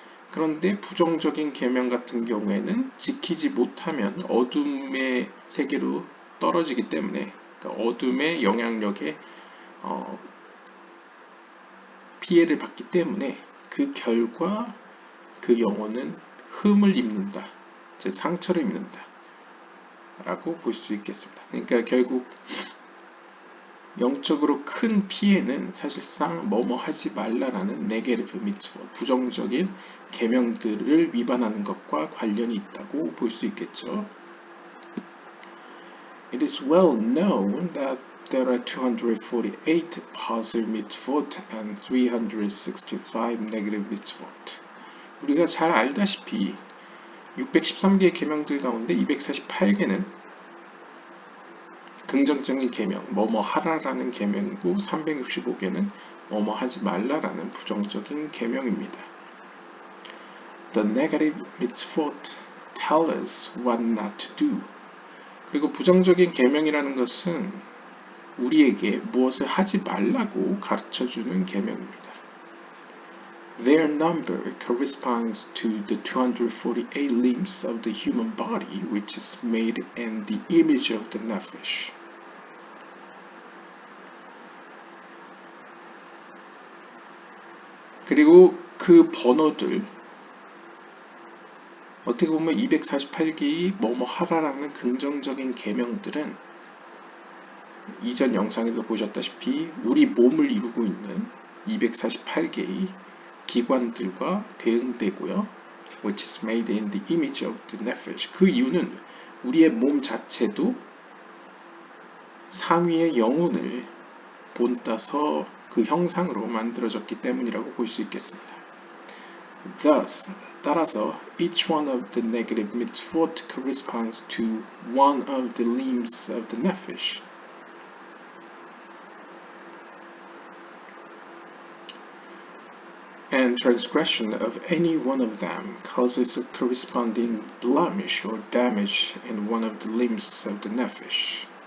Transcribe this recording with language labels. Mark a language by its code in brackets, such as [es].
[ko] 그런데 부정적인 계명 같은 경우에는 지키지 못하면 어둠의 세계로 떨어지기 때문에 그러니까 어둠의 영향력에 피해를 받기 때문에 그 결과 그 영혼은 흠을 입는다, 즉 상처를 입는다 라고 볼 수 있겠습니다. 그러니까 결국 영적으로 큰 피해는 사실상 뭐뭐 하지 말라라는 네게티브 미tzvot, 부정적인 계명들을 위반하는 것과 관련이 있다고 볼 수 있겠죠. [en] It is well known that there are 248 positive mitzvot and 365 negative mitzvot. [ko] 우리가 잘 알다시피 613개의 계명들 가운데 248개는 긍정적인 계명, 뭐뭐 하라라는 계명이고 365개는 뭐뭐 하지 말라라는 부정적인 계명입니다. [en] The negative mitzvot tell us what not to do. [ko] 그리고 부정적인 계명이라는 것은 우리에게 무엇을 하지 말라고 가르쳐주는 계명입니다. [en] Their number corresponds to the 248 limbs of the human body, which is made in the image of the nephesh. [ko] 그리고 그 번호들 어떻게 보면 248개의 뭐뭐 하라라는 긍정적인 계명들은 이전 영상에서 보셨다시피 우리 몸을 이루고 있는 248개의 기관들과 대응되고요. [en] Which is made in the image of the nephesh. [ko] 그 이유는 우리의 몸 자체도 상위의 영혼을 본따서 그 형상으로 만들어졌기 때문이라고 볼 수 있겠습니다. [en] Thus, [ko] 따라서 [en] each one of the negative mitzvot corresponds to one of the limbs of the nefesh. And transgression of any one of them causes a corresponding blemish or damage in one of the limbs of the nefesh.